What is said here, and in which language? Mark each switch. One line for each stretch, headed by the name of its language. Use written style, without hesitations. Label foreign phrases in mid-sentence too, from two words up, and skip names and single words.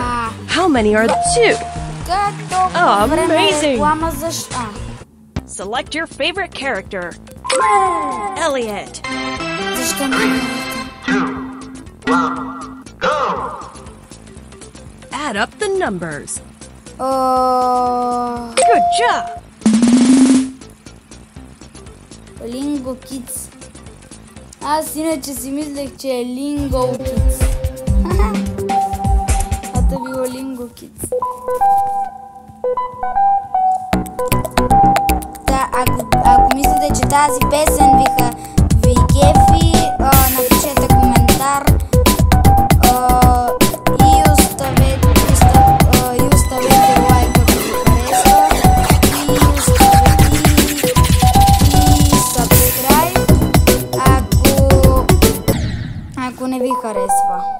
English: How many are 2? Amazing! Select your favorite character. Elliot.
Bulgarian: Защо ме?
English: 2, 1, go! Add up the numbers. Good job! Lingo Kids.
Bulgarian: Аз иначе си мислех, че е Lingo Kids. А то било Lingo Kids. Да, ако мислите, че тази песен ви кефи, напишете коментар и оставете лайк, ако ви харесва, и subscribe, ако не ви харесва.